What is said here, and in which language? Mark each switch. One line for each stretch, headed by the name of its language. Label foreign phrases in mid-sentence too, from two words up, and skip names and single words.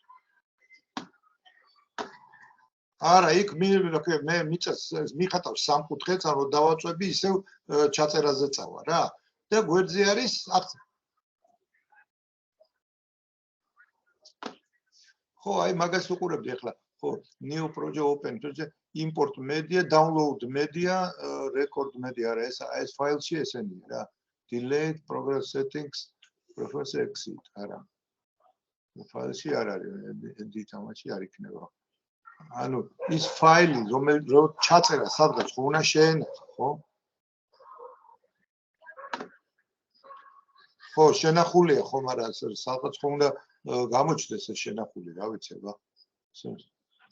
Georgian: არა, იქ მე მიწას მიხატავს სამკუთხედს, ანუ დავაწვევი ისევ ჩაწერაზე წავა რა. და გვერდზე არის ხო, აი მაგას უყურებდი ახლა. ხო,
English: new project open, import media, download media, record media
Georgian: არა, ეს ფაილში ესენია რა.
English: Delete progress settings, preference exit არა.
Georgian: ფაილში არ არის, edit ამაში არ იქნება. ანუ ის ფაილი რომელიც ჩაწერა სადღაც ხო უნდა შეენახო, ხო? ხო, შენახულია ხო, მაგრამ სადღაც ხო უნდა გამოჩნდეს ეს შენახული, რა ვიცი, აბა.